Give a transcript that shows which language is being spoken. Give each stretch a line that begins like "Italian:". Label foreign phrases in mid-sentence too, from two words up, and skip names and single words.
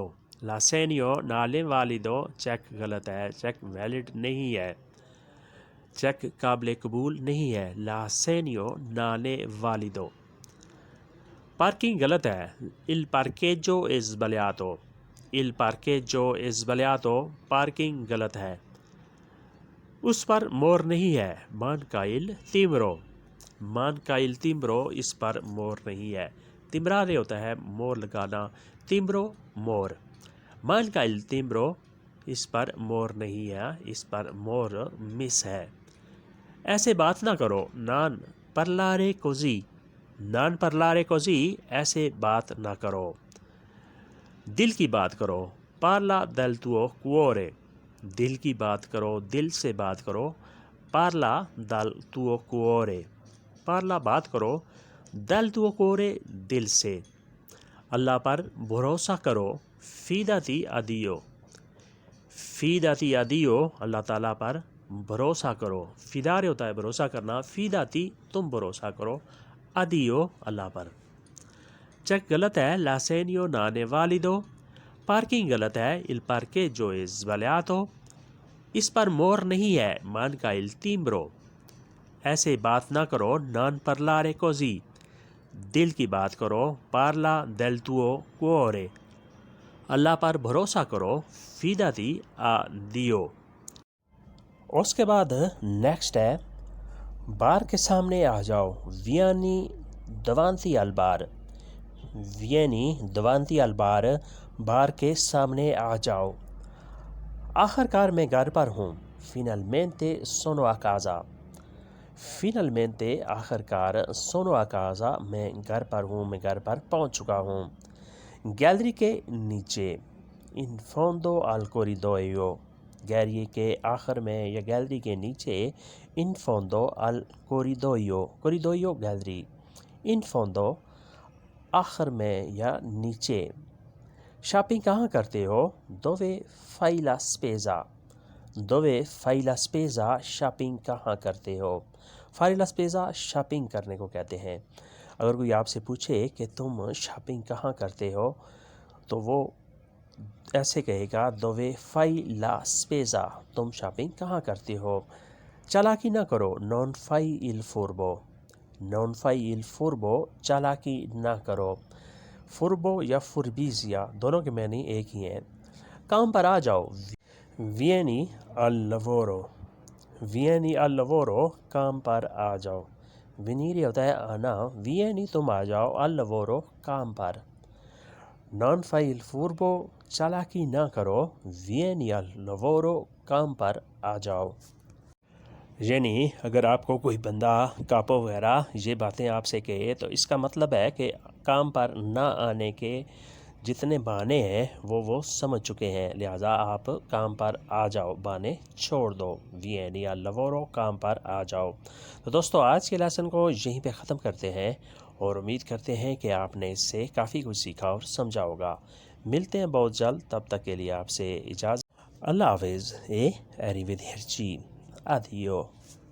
Italian: l'assegno non è valido
Urdu: چیک غلط ہے. چیک ویلڈ نہیں ہے. چیک قابل قبول نہیں ہے.
Italian: l'assegno non è valido.
Urdu: پارکنگ غلط ہے.
Italian: il parcheggio è sbagliato. il parcheggio è sbagliato
Urdu: پارکنگ غلط ہے. اس پر مور نہیں ہے.
Italian: manca il timbro. manca il timbro
Urdu: اس پر مور نہیں ہے. تمبرارے ہوتا ہے مور لگانا. timbro مور.
Italian: manca il timbro
Urdu: اس پر مور نہیں ہے. اس پر مور مس ہے. ایسے بات نہ کرو.
Italian: non parlare così. non parlare così
Urdu: ایسے بات نہ کرو. دل کی بات کرو.
Italian: parla del tuo cuore.
Urdu: دل کی بات کرو. دل سے بات کرو.
Italian: parla dal tuo cuore.
Urdu: parla بات کرو.
Italian: dal tuo cuore
Urdu: دل سے. اللہ پر بھروسہ کرو.
Italian: fidati a Dio. fidati a Dio
Urdu: اللہ تعالیٰ پر بھروسہ کرو. فدارے ہوتا ہے بھروسہ کرنا. fidati تم بھروسہ کرو.
Italian: a Dio
Urdu: اللہ پر. چیک غلط ہے.
Italian: l'assegno non è valido.
Urdu: پارکنگ غلط ہے.
Italian: il parcheggio è sbagliato.
Urdu: اس پر مور نہیں ہے.
Italian: manca il timbro.
Urdu: ایسے بات نہ کرو.
Italian: non parlare così.
Urdu: دل کی بات کرو.
Italian: parla del tuo cuore.
Urdu: اللہ پر بھروسہ کرو.
Italian: fidati a Dio.
Urdu: اس کے بعد نیکسٹ ہے بار کے سامنے آ جاؤ.
Italian: vieni davanti al bar. vieni davanti al bar
Urdu: بار کے سامنے آ جاؤ. آخر کار میں گھر پر ہوں.
Italian: finalmente sono a casa.
Urdu: finalmente آخر کار
Italian: sono a casa
Urdu: میں گھر پر ہوں. میں گھر پر پہنچ چکا ہوں. گیلری کے نیچے.
Italian: in fondo al corridoio.
Urdu: گیلری کے آخر میں یا گیلری کے نیچے.
Italian: in fondo al corridoio. corridoio گیلری. in fondo
Urdu: آخر میں یا نیچے. شاپنگ کہاں کرتے ہو.
Italian: dove fai la spesa. dove fai la spesa
Urdu: شاپنگ کہاں کرتے ہو.
Italian: fare la spesa
Urdu: شاپنگ کرنے کو کہتے ہیں. اگر کوئی آپ سے پوچھے کہ تم شاپنگ کہاں کرتے ہو تو وہ ایسے کہے گا
Italian: dove fai la spesa.
Urdu: تم شاپنگ کہاں کرتے ہو. چالاکی نہ کرو.
Italian: non fai il furbo. non fai il furbo
Urdu: چالاکی نہ کرو. فوربو یا فوربیزیا دونوں کے معنی ایک ہی ہیں. کام پر آ جاؤ.
Italian: vieni al lavoro. vieni al lavoro
Urdu: کام پر آ جاؤ. venire ہوتا ہے آنا. vieni تم آ جاؤ.
Italian: al lavoro
Urdu: کام پر.
Italian: non fai il furbo
Urdu: چالاکی نہ کرو.
Italian: vieni al lavoro
Urdu: کام پر آ جاؤ. یعنی اگر آپ کو کوئی بندہ کاپو وغیرہ یہ باتیں آپ سے کہے تو اس کا مطلب ہے کہ کام پر نہ آنے کے جتنے بہانے ہیں وہ سمجھ چکے ہیں. لہٰذا آپ کام پر آ جاؤ بہانے چھوڑ دو.
Italian: vieni al lavoro
Urdu: کام پر آ جاؤ. تو دوستو آج کے لیسن کو یہیں پہ ختم کرتے ہیں. اور امید کرتے ہیں کہ آپ نے اس سے کافی کچھ سیکھا اور سمجھا ہوگا۔ ملتے ہیں بہت جلد، تب تک کے لیے آپ سے اجازت۔ اللہ حافظ، اریویدرچی، ادیو۔